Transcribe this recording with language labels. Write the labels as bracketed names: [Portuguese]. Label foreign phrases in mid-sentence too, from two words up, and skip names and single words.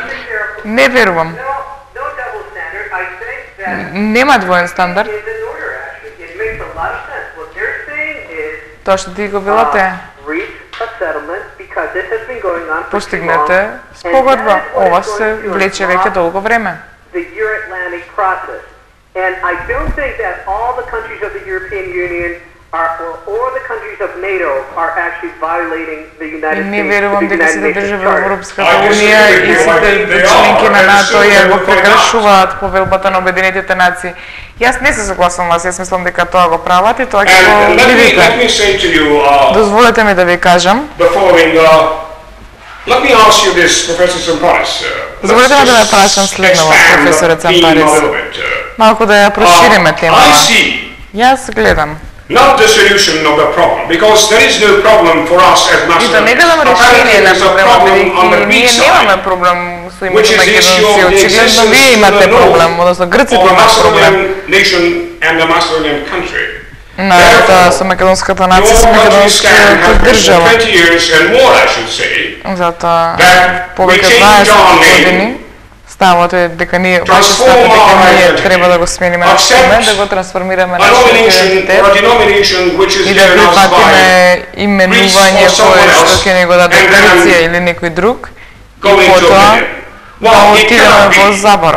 [Macedonian] Не верувам. Нема двоен стандард. Тоа што ти го велате, постигнете спогодба. Ова се влече веќе долго време. [English] The Euro-Atlantic process. And I don't think that all the countries of the European Union or the countries of NATO are actually violating the United States. [Macedonian] Не верувам дека сите држави во Европската унија и сите членки на НАТО ја го прекршуваат повелбата на Обединетите нации. Јас не се согласувам, јас мислам дека тоа го прават и тоа ќе го видите. Дозволете ми да ви кажам. [English] Let me ask you this, Professor Samparis. [Macedonian] Дозволете ми да ме прашам следново, професоре Цампарис. Малку да ја прошириме темата. Јас гледам. [English] Not the solution of the problem, because there is no problem for us as national. [Macedonian] И да не гледам решение на проблемот, бидејќи ние немаме проблем со името македонци. Очигледно вие имате проблем, односно грците имат проблем. На со македонската нација, со македонската држава. Затоа повеќе 20 години ставот е дека ние треба да го смениме нашиот име, да го трансформираме нашиот идентитет и да прифатиме именување кое што ќе ни го даде Грција или некој друг и потоа да отидеме во заборав.